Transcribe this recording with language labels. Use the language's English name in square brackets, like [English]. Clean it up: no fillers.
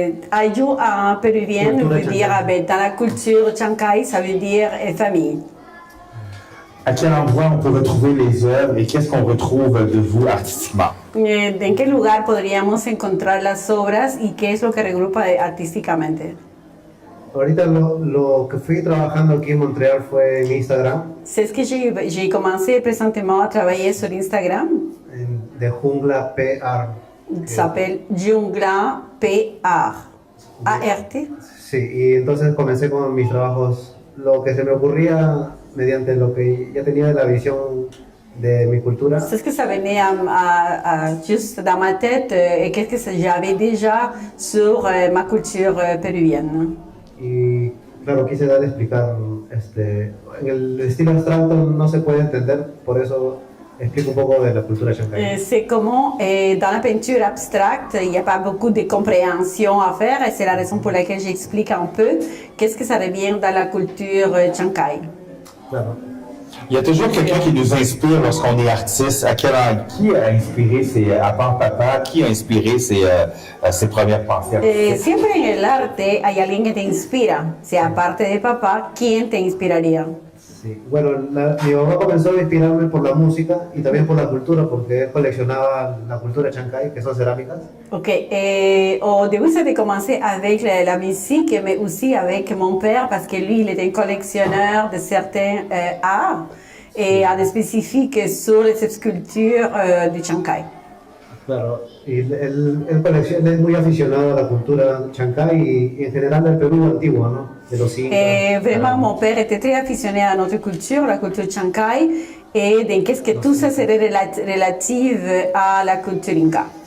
[French] Ayllu en péruvien veut dire, dans la culture Chancay, ça veut dire famille. À quel endroit on peut retrouver les œuvres et qu'est-ce qu'on retrouve de vous artistiquement? [Spanish] ¿En qué lugar podríamos encontrar las obras y qué es lo que regrupa artísticamente? Ahorita lo que fui trabajando aquí en Montréal fue en Instagram. [French] C'est ce que j'ai commencé présentement à travailler sur Instagram. [Spanish] De Jungla PR. [French] Ça s'appelle Jungla PR. A-R-T. [Spanish] Sí, y entonces comencé con mis trabajos, lo que se me ocurría mediante lo que ya tenía de la visión de mi cultura. [French] C'est ce que ça venait juste dans ma tête et qu'est-ce que j'avais déjà sur ma culture péruvienne. [Spanish] Y claro, quise dar a explicar, en el estilo abstracto no se puede entender, por eso explico un poco de la cultura chancay. [French] C'est comment, dans la peinture abstracte, il n'y a pas beaucoup de compréhension à faire et c'est la raison pour laquelle j'explique un peu qu'est-ce que ça revient dans la culture chancay. [Spanish] Claro. [French] Il y a toujours quelqu'un qui nous inspire lorsqu'on est artiste. Qui a inspiré à part papa, qui a inspiré ses premières pensées artistiques? [Spanish] Siempre en el arte hay alguien que te inspira. Si aparte de papá, ¿quién te inspiraría? Sí. Bueno, mi mamá comenzó a inspirarme por la música y también por la cultura, porque él coleccionaba la cultura chancay, que son cerámicas. [French] Ok, au début c'était commencé avec la musique, mais aussi avec mon père, parce que lui, il était un collectionneur de certains arts, et en spécifique sur les sculptures du chancay. [Spanish] Claro, y él es muy aficionado a la cultura chancay y en general del Perú antiguo, ¿no? De los incas. [French] Vraiment, mon père était très afficionné à notre culture, la culture chancay, et de qu'est-ce que tout ça serait relative à la culture inca.